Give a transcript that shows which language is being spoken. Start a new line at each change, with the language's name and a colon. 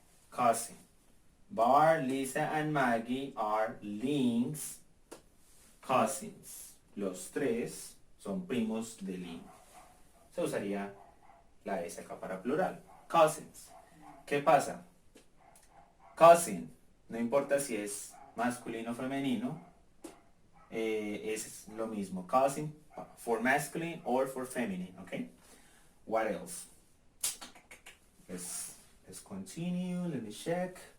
English: Cousin. Bart, Lisa, and Maggie are Lynn's cousins.
Spanish: Los tres son primos de Lynn. Se usaría la S acá para plural. Cousins. ¿Qué pasa? Cousin, no importa si es masculino o femenino, es lo mismo.
English: Cousin for masculine or for feminine, okay? What else? Let's continue. Let me check.